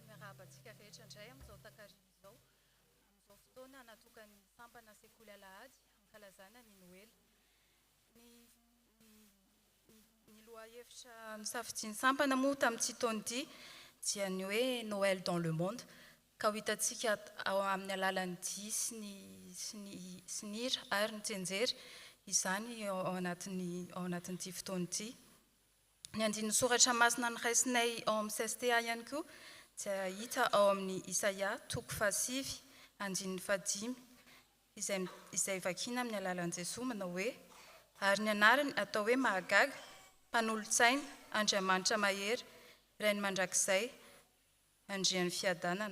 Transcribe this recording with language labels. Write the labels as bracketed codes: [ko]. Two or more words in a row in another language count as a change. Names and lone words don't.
[mg] abatsika rehetra indray amin'izao takariny izao. Amin'izao fotoana natokany sampana sekoly alahady hankalazana ny noely. Ny lohahevitra nisafidiany sampana moa tamin'ity taona ity dia ny hoe [fr] Noël dans le monde, [mg] ka ho hitantsika ao amin'ny alalan'ny dia sy ny hira ary ny tsenjery izany ao anatin'ity fotoana ity. Ny andininy soratra masina noraisinay ao amin'ny CSTA ihany koa dia hita ao amin'ny Isaia 5:5 izay vakiana amin'ny alalan'i Jesoa manao hoe: ary ny anarany atao hoe mahagaga, mpanolontsaina, Andriamanitra mahery, Rainy mandrakizay, Andrian'ny fiadanana.